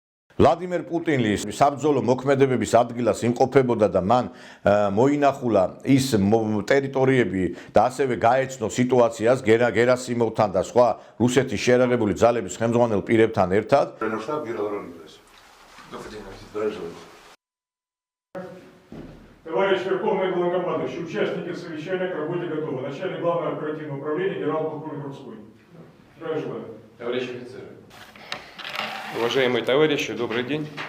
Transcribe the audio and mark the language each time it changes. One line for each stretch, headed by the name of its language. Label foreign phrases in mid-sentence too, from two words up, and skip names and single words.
Georgian: ვლადიმერ პუტინი საბრძოლო მოქმედებების ადგილას იმყოფებოდა და მან მოინახულა ის ტერიტორიები და ასევე გაეცნო სიტუაციას გერასიმოვთან და სხვა რუსეთის შერაღებული ძალების ხელმძღვანელ პირებთან ერთად.
Russian: Товарищ Верховный Главнокомандующий, участники совещания к работе готовы. Начальник Главного оперативного управления генерал-полковник Рудской. Здравия желаю. Товарищ офицер. Уважаемые товарищи, добрый день.